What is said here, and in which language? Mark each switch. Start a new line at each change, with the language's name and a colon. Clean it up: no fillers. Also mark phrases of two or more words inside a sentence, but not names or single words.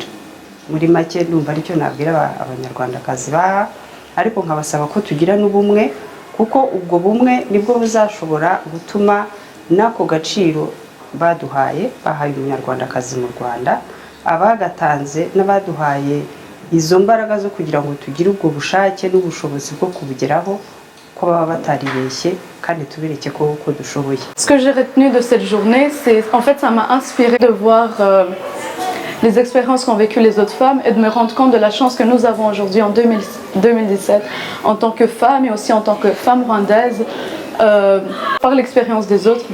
Kinyarwanda: Muri make ndumva aricyo nabwira abanyarwandakazi baha, ariko nkabasaba ko tugira n'ubumwe, kuko ubwo bumwe nibwo buzashobora gutuma n'ako gaciro baduhaye bahaye umunyarwandakazi mu Rwanda, abagatanze n'abaduhaye izo mbaraga zo kugira ngo tugire ubwo bushake n'ubushobozi bwo kubugeraho ko baba bataribeshye kandi tubereke ko dushoboye.
French: Ce que j'ai retenu de cette journée, c'est en fait ça m'a inspiré de voir les expériences qu'ont vécues les autres femmes et de me rendre compte de la chance que nous avons aujourd'hui en 2017 en tant que femmes et aussi en tant que femmes rwandaises par l'expérience des autres.